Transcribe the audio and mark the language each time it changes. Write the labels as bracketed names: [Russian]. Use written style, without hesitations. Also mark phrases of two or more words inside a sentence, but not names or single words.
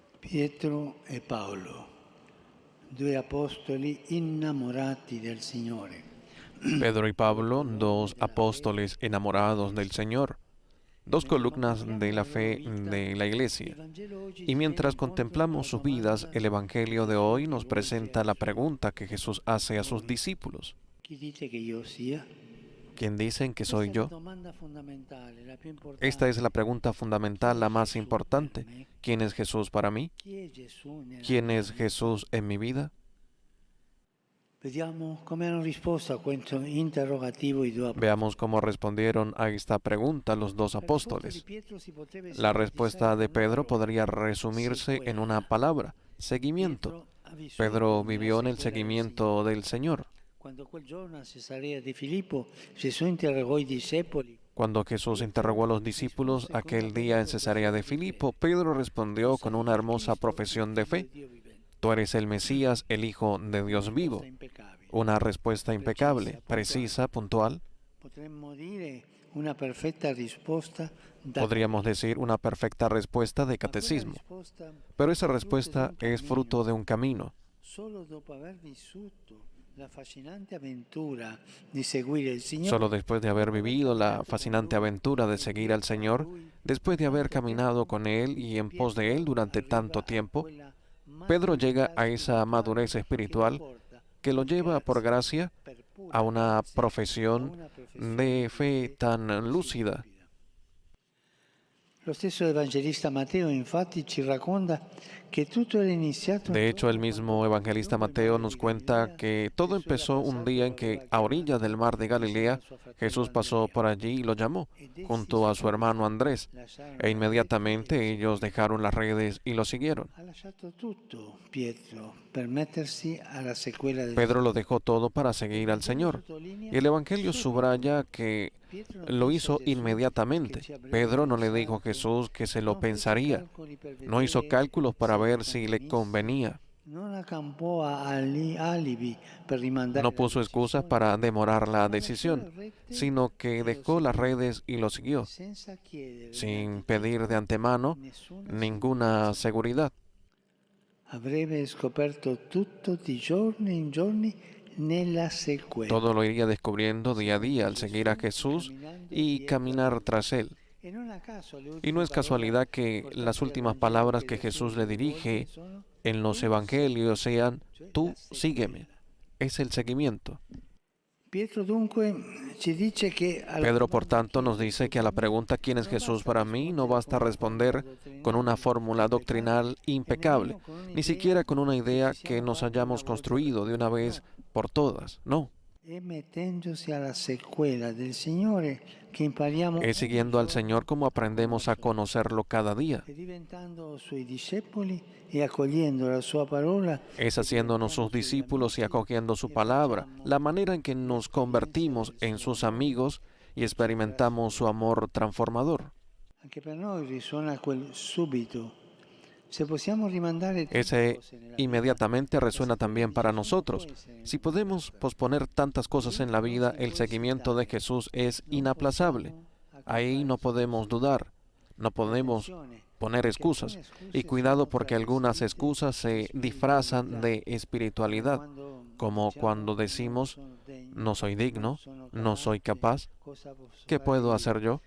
[Italian] Pietro e Paolo, due apostoli innamorati del Signore. [Spanish] Pedro y Pablo, dos apóstoles enamorados del Señor, dos columnas de la fe de la Iglesia. Y mientras contemplamos sus vidas, el Evangelio de hoy nos presenta la pregunta que Jesús hace a sus discípulos. [Italian] Chi dite che io sia? [Spanish] ¿Quién dicen que soy yo? [Italian] Domanda fondamentale, la più importante. [Spanish] Esta es la pregunta fundamental, la más importante. ¿Quién es Jesús para mí? [Italian] Chi è Gesù nella [Spanish] ¿Quién [Italian] mia [Spanish] es [Italian] vita? [Spanish] Jesús en mi vida? [Italian] Vediamo come hanno risposto a questo interrogativo i due apostoli. [Spanish] Veamos cómo respondieron a esta pregunta los dos [Italian] La risposta di [Spanish] apóstoles. [Italian] Pietro si potrebbe [Spanish] La respuesta de Pedro podría resumirse en [Italian] secuela. [Spanish] una palabra: seguimiento. [Italian] Pietro ha vissuto [Spanish] Pedro [Italian] nella [Spanish] vivió en el [Italian] sequela del [Spanish] seguimiento del Señor. [Italian] Quando quel giorno a Cesarea di Filippo Gesù interrogò i discepoli. [Spanish] Cuando Jesús interrogó a los discípulos aquel día en Cesarea de Filipo, Pedro respondió con una hermosa profesión de fe: Tú eres el Mesías, el Hijo de Dios vivo. Una respuesta impecable, precisa, puntual. [Italian] Potremmo dire una perfetta risposta da [Spanish] Podríamos decir una perfecta respuesta de catecismo. Pero esa respuesta es fruto de un camino. [Italian] Solo dopo aver vissuto la fascinante aventura di seguire il Signore. [Spanish] Solo después de haber vivido la fascinante aventura de seguir al Señor, después de haber caminado con Él y en pos de Él durante tanto tiempo, Pedro llega a esa madurez espiritual que lo lleva por gracia a una profesión de fe tan lúcida. [Italian] Lo stesso evangelista Matteo infatti ci racconta che tutto era iniziato. [Spanish] De hecho, el mismo evangelista Mateo nos cuenta que todo empezó un día en que, a orillas del mar de Galilea, Jesús pasó por allí y lo llamó, junto a su hermano Andrés, e inmediatamente ellos dejaron las redes y lo siguieron. [Italian] Ha lasciato tutto Pietro per mettersi alla sequela del [Spanish] Pedro lo dejó todo para seguir al Señor. Y el Evangelio subraya que lo hizo inmediatamente. Pedro no le dijo a Jesús que se lo pensaría. No hizo cálculos para ver si le convenía. [Italian] Non accampò alibi per rimandare [Spanish] No puso excusas para demorar la decisión, sino que dejó las redes y lo siguió, [Italian] senza chiedere [Spanish] sin pedir de antemano ninguna seguridad. [Italian] avrebbe scoperto tutto di giorno in giorni nella sequela. [Spanish] Todo lo iría descubriendo día a día al seguir a Jesús y caminar tras Él. [Italian] E non a caso le [Spanish] Y no [Italian] ultime [Spanish] es casualidad que [Italian] parole [Spanish] las últimas palabras que Jesús le dirige en los evangelios sean: tú sígueme. Es el seguimiento. [Italian] Pietro dunque ci dice che [Spanish] Pedro, por tanto, nos dice que a la pregunta ¿quién es Jesús para mí? No basta responder con una fórmula doctrinal impecable, ni siquiera con una idea que nos hayamos construido de una vez por todas. No. [Italian] è mettendosi alla sequela del Signore che impariamo [Spanish] Es siguiendo al Señor como aprendemos a conocerlo cada día. [Italian] e diventando suoi discepoli e accogliendo la sua parola. [Spanish] Es haciéndonos sus discípulos y acogiendo su palabra, la manera en que nos convertimos en sus amigos y experimentamos su amor transformador. [Italian] Anche per noi risuona quel subito. Se possiamo rimandare tante [Spanish] Ese [Italian] cose nella [Spanish] inmediatamente resuena también para nosotros. Si podemos posponer tantas cosas en la vida, el seguimiento de Jesús es inaplazable. Ahí no podemos dudar, no podemos poner excusas. Y cuidado, porque algunas excusas se disfrazan de espiritualidad, como cuando decimos: no soy digno, no soy capaz, ¿qué puedo hacer yo?